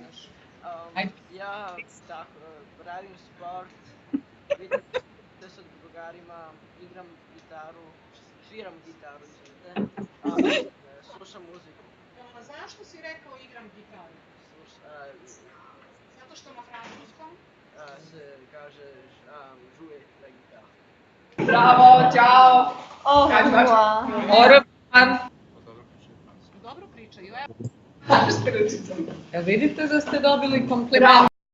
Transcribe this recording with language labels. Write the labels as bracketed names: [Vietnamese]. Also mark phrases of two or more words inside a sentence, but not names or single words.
[Serbian] Ja radim sport, vidim se sa drugarima, igram gitaru, sviram gitaru, slušam muziku. A zašto si rekao igram gitaru? Zato što na francuskom? Se kaže [French] jouer la guitare. [Serbian] Bravo, čao. [French] Au revoir. Au revoir. [Serbian] Dobro pričaju. Vidite da ste dobili kompliment.